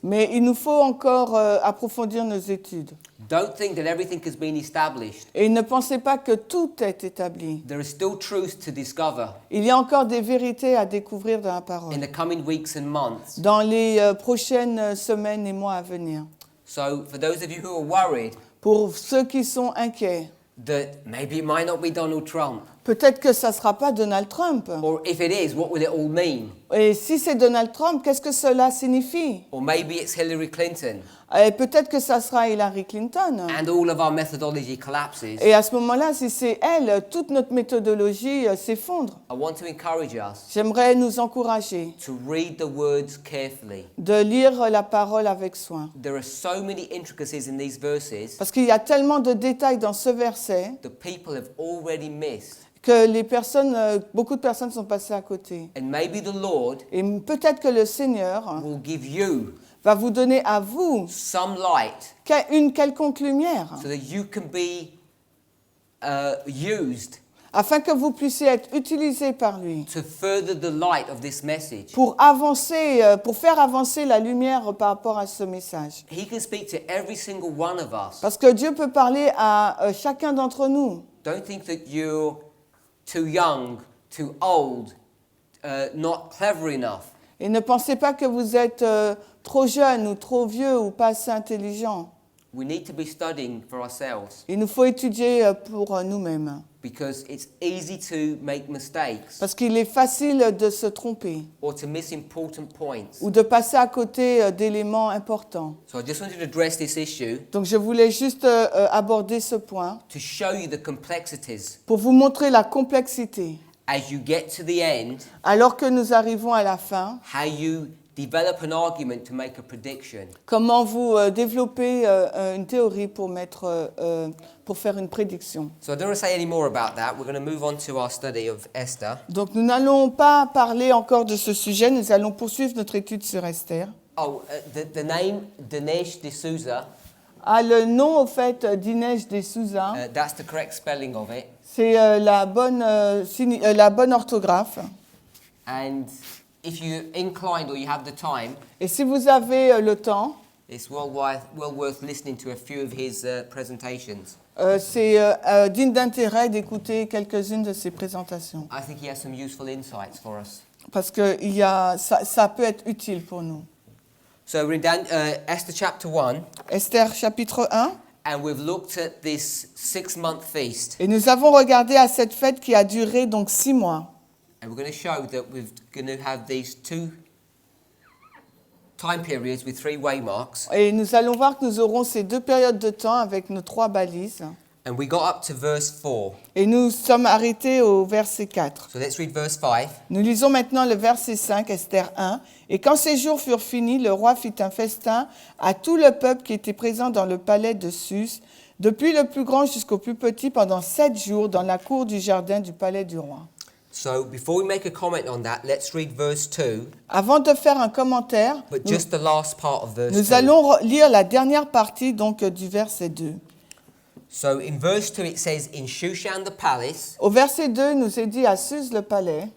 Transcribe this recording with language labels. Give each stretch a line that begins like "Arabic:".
French: Mais il nous faut encore approfondir nos études.
English: Don't think that everything has been established.
French: Et ne pensez pas que tout est établi.
English: There is still truth to discover
French: Il y a encore des vérités à découvrir dans la parole,
English: in the coming weeks and months.
French: dans les prochaines semaines et mois à venir.
English: So, for those of you who are worried
French: Pour ceux qui sont inquiets,
English: that maybe it might not be Donald Trump,
French: peut-être que ça ne sera pas Donald Trump.
English: or if it is, what will it all mean?
French: Et si c'est Donald Trump, qu'est-ce que cela signifie?
English: Or maybe it's Hillary Clinton,
French: Et peut-être que ça sera Hillary Clinton.
English: and all of our methodology collapses.
French: Et à ce moment-là, si c'est elle, toute notre méthodologie s'effondre.
English: I want to encourage us
French: J'aimerais nous encourager
English: to read the words carefully.
French: de lire la parole avec soin.
English: There are so many intricacies in these verses
French: Parce qu'il y a tellement de détails dans ce verset
English: that people have already missed.
French: que beaucoup de personnes sont passées à côté.
English: And maybe the Lord
French: Et peut-être que le Seigneur
English: will give you
French: va vous donner à vous
English: some light
French: une quelconque lumière,
English: so that you can be used
French: afin que vous puissiez être utilisés par lui
English: to further the light of this message.
French: pour faire avancer la lumière par rapport à ce message.
English: He can speak to every single one of us.
French: Parce que Dieu peut parler à chacun d'entre nous.
English: Don't think that you're too young, too old, not clever enough.
French: Et ne pensez pas que vous êtes trop jeune ou trop vieux ou pas assez intelligent.
English: We need to be studying for ourselves
French: Il nous faut étudier pour nous-mêmes.
English: because it's easy to make mistakes
French: Parce qu'il est facile de se tromper
English: or to miss important points.
French: ou de passer à côté d'éléments importants.
English: So I just wanted to address this issue
French: Donc je voulais juste aborder ce point
English: to show you the complexities
French: pour vous montrer la complexité.
English: as you get to the end,
French: Alors que nous arrivons à la fin,
English: how you develop an argument to make a prediction.
French: comment vous développez une théorie pour faire une prédiction.
English: So I don't want to say any more about that. We're going to move on to our study of Esther.
French: Donc nous n'allons pas parler encore de ce sujet, nous allons poursuivre notre étude sur Esther.
English: Oh, the name Dinesh D'Souza,
French: Le nom, au fait, d'Inès de Souza,
English: that's the correct spelling of it.
French: c'est la bonne orthographe.
English: And if you're inclined or you have the time,
French: Et si vous avez le temps,
English: it's well worth listening to a few of his presentations.
French: c'est digne d'intérêt d'écouter quelques-unes de ses présentations.
English: I think he has some useful insights for us.
French: Parce que ça peut être utile pour nous.
English: So we're in Esther chapter 1,
French: Esther chapitre 1.
English: and we've looked at this 6-month feast.
French: Et nous avons regardé à cette fête qui a duré donc 6 mois.
English: And we're going to show that we're going to have these 2 time periods with 3 waymarks.
French: Et nous allons voir que nous aurons ces 2 périodes de temps avec nos 3 balises.
English: And we got up to verse 4.
French: Et nous sommes arrêtés au verset 4.
English: So let's read verse 5.
French: Nous lisons maintenant le verset 5, Esther 1. « Et quand ces jours furent finis, le roi fit un festin à tout le peuple qui était présent dans le palais de Sus, depuis le plus grand jusqu'au plus petit, pendant 7 jours, dans la cour du jardin du palais du roi. »
English: So before we make a comment on that, let's read verse 2,
French: Avant de faire un commentaire,
English: but just the last part of verse
French: nous
English: 2.
French: allons lire la dernière partie donc, du verset 2.
English: So in verse 2 it says, in Shushan the palace.
French: Au verset 2, nous est dit à Suse le palais.